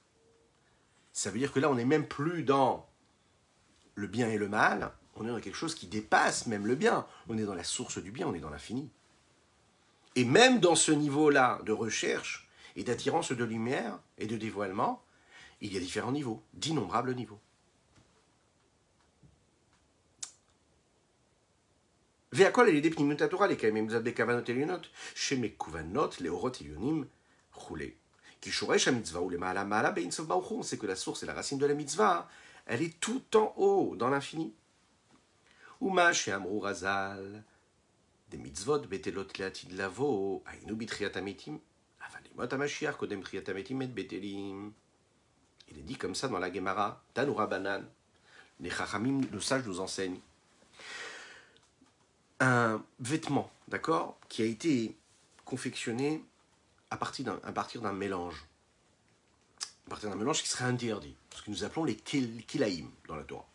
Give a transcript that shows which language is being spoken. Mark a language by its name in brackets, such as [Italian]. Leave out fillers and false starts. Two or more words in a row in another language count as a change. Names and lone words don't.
[French] Ça veut dire que là, on n'est même plus dans le bien et le mal, on est dans quelque chose qui dépasse même le bien. On est dans la source du bien, on est dans l'infini. Et même dans ce niveau-là de recherche et d'attirance de lumière et de dévoilement, il y a différents niveaux, d'innombrables niveaux. [Hebrew] והכל על ידי פנימיות התורה לקיים זאת בכוונות עליונות, שמכוונות לאורות עליונים וכולי. כי שורש המצווה הוא למעלה מעלה באינסוף ברוך הוא, [French] c'est que la source et la racine de la mitzvah, elle est tout en haut, dans l'infini. [Hebrew] ומה שאמרו רז"ל, דמצוות בטלות לעתיד לבוא, היינו בתחיית המתים, אבל ימות המשיח קודם תחיית המתים מת בטלים. [French] Il est dit comme ça dans la Gemara, [Hebrew] תנו רבנן, [French] les Chachamim, nos sages nous enseignent. Un vêtement, d'accord, qui a été confectionné à partir d'un mélange. À partir d'un mélange qui serait interdit. Ce que nous appelons les kilaïm dans la Torah.